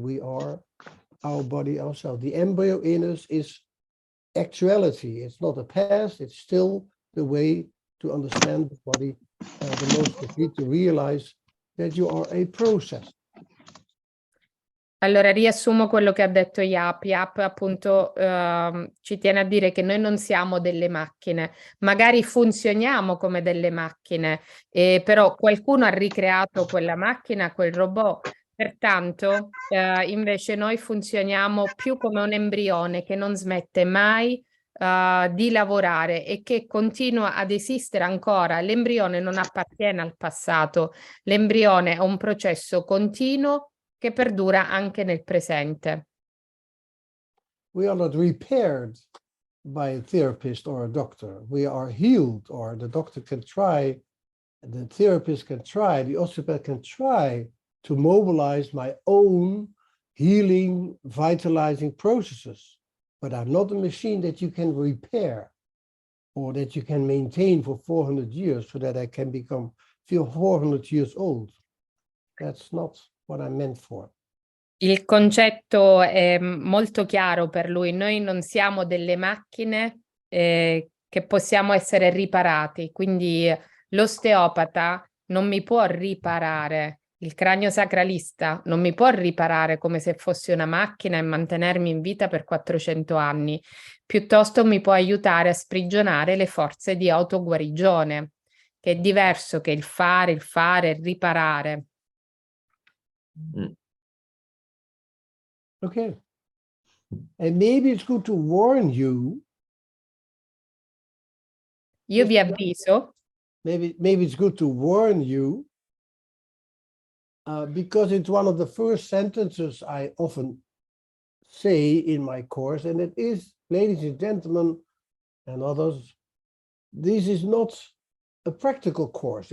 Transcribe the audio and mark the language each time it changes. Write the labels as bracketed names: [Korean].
[English] We are our body ourselves. The embryo in us is actuality. It's not a past. It's still the way to understand the body the most complete, to realize that you are a process. [Italian] Allora, riassumo quello che ha detto Jaap. Jaap appunto ci tiene a dire che noi non siamo delle macchine, magari funzioniamo come delle macchine, però qualcuno ha ricreato quella macchina, quel robot. Pertanto, invece noi funzioniamo più come un embrione che non smette mai di lavorare e che continua ad esistere ancora. L'embrione non appartiene al passato, l'embrione è un processo continuo che perdura anche nel presente. [English] We are not repaired by a therapist or a doctor. We are healed, or the doctor can try, the therapist can try, the osteopath can try to mobilize my own healing, vitalizing processes. But I'm not a machine that you can repair or that you can maintain for 400 years so that I can feel 400 years old. That's not what I'm meant for. [Italian] Il concetto è molto chiaro per lui. Noi non siamo delle macchine che possiamo essere riparati, quindi l'osteopata non mi può riparare, il craniosacralista non mi può riparare come se fossi una macchina e mantenermi in vita per 400 anni, piuttosto mi può aiutare a sprigionare le forze di autoguarigione, che è diverso che il fare, riparare. [English] Okay. And maybe it's good to warn you. [Italian] Io vi avviso. [English] Maybe it's good to warn you because it's one of the first sentences I often say in my course, and it is, ladies and gentlemen and others, this is not a practical course.